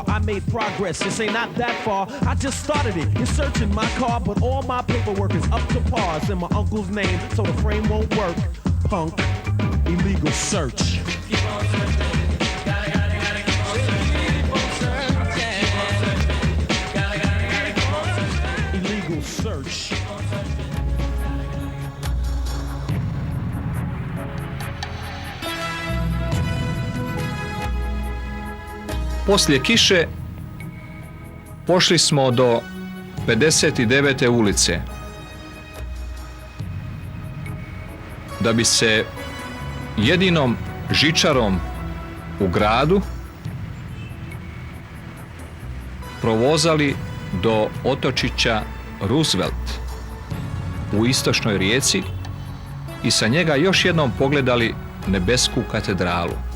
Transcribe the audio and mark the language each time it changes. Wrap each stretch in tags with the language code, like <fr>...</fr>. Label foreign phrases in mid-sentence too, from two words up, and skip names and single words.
<en>I made progress, you say not that far. I just started it, you're searching my car, but all my paperwork is up to par. It's in my uncle's name, so the frame won't work. Punk, illegal search. Illegal search.</en> <sr>Poslije kiše pošli smo do 59. ulice da bi se jedinom žičarom u gradu provozali do otočića Roosevelt u istočnoj Rijeci i sa njega još jednom pogledali nebesku katedralu.</sr>